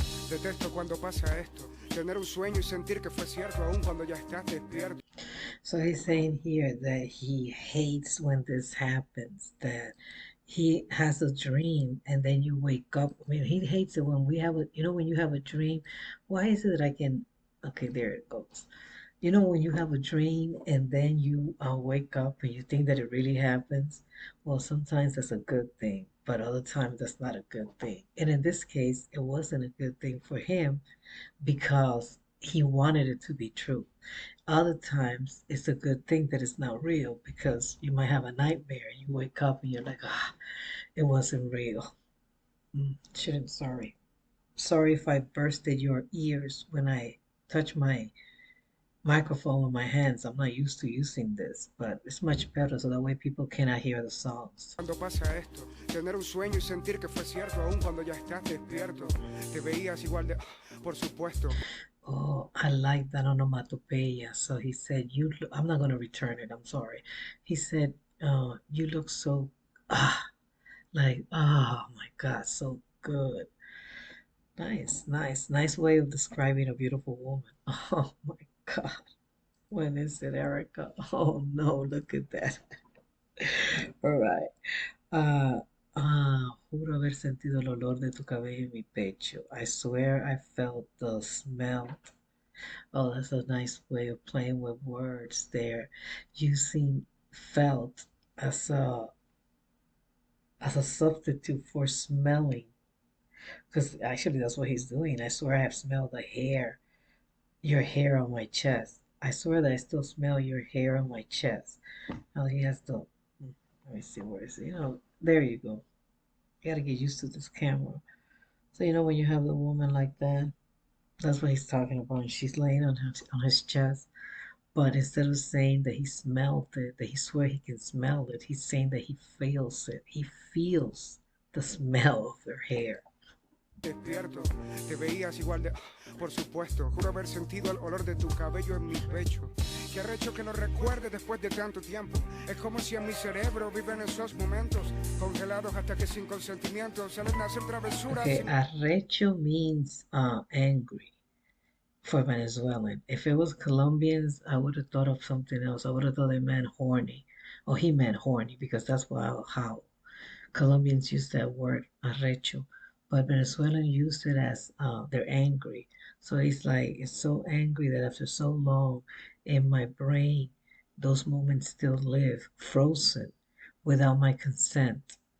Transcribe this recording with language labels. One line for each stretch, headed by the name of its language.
Spanish: Detesto cuando pasa esto, tener un sueño y sentir que fue cierto aún cuando ya estás despierto.
English: So he's saying here that he hates when this happens, that he has a dream and then you wake up. I mean, he hates it when we have when you have a dream, why is it that I can, okay, there it goes. When you have a dream and then you wake up and you think that it really happens, well, sometimes that's a good thing, but other times that's not a good thing. And in this case, it wasn't a good thing for him because he wanted it to be true. Other times, it's a good thing that it's not real because you might have a nightmare and you wake up and you're like, it wasn't real. Shouldn't, sorry. Sorry if I bursted your ears when I touch my microphone with my hands. I'm not used to using this, but it's much better so that way people cannot hear the songs.
Spanish: Cuando pasa esto, tener un sueño y sentir que fue cierto aún cuando ya estás despierto. Te veías igual de... Por supuesto.
English: Oh, I like that onomatopoeia. So he said, I'm not going to return it. I'm sorry. He said, you look so, oh my God, so good. Nice way of describing a beautiful woman. Oh my God. When is it, Erica? Oh no, look at that. All right.
Spanish: Ah, Juro haber sentido el olor de tu cabello en mi pecho.
English: I swear I felt the smell. Oh, that's a nice way of playing with words there. Using felt as a as a substitute for smelling. Because actually that's what he's doing. I swear I have smelled your hair on my chest. I swear that I still smell your hair on my chest. Now he has to, let me see where is it. There you go. You gotta get used to this camera. So when you have the woman like that, that's what he's talking about. And she's laying on his chest. But instead of saying that he smelled it, that he swear he can smell it, he's saying that he feels it. He feels the smell of her hair.
Spanish: Despierto, te veías igual de... Por supuesto, juro haber sentido el olor de tu cabello en mi pecho. Qué arrecho que lo recuerde después de tanto tiempo. Es como si en mi cerebro viven esos momentos congelados hasta que sin consentimiento salen a hacer travesuras.
English: Okay, arrecho means angry for Venezuelan. If it was Colombians, I would have thought of something else. I would have thought they meant horny. Or he meant horny because that's how Colombians use that word, arrecho. But Venezuelan used it as they're angry. So he's like, it's so angry that after so long in my brain, those moments still live, frozen, without my consent.